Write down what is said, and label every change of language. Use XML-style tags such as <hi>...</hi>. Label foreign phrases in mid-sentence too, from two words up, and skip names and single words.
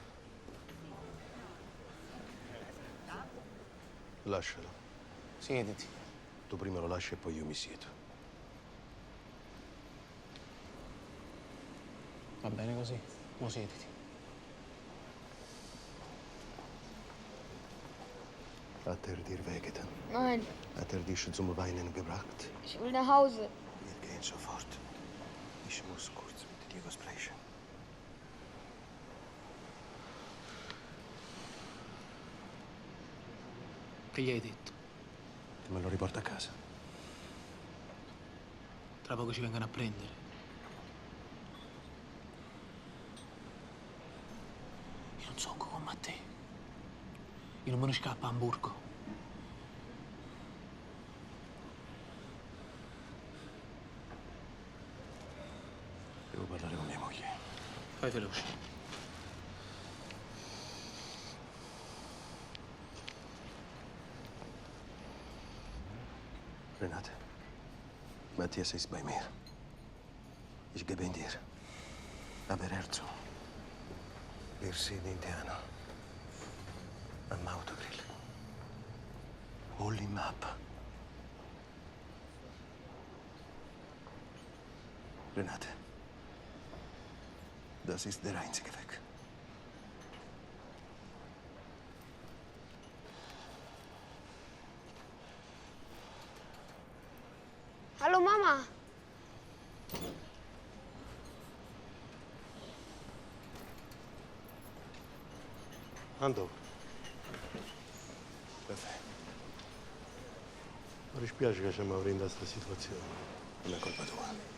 <it>Lascialo. Siediti. Tu prima lo lasci e poi io mi siedo. Va bene così. Mo siediti.</it> <de>Hat dir wehgetan? Nein, Hat dich zum Weinen gebracht? ich will nach Hause. Wir gehen sofort. Ich muss kurz mit Diego sprechen.</de> <it>Che gli hai detto? Me lo riporta a casa. Tra poco ci vengono a prendere. Io non so come a te. Io non me ne scappo a Hamburgo. Devo parlare con mia moglie. Fai veloce.</it> <de>Renate, Matthias ist bei mir. Ich gebe ihn dir. Aber hör zu. Wir sind in Teana. Am Autogrill. Hol ihn ab. Renate, das ist der einzige Weg. Hallo Mama.</de> <it>Ando. Perfetto. Mi dispiace che siamo in questa situazione. Non è colpa tua.</it>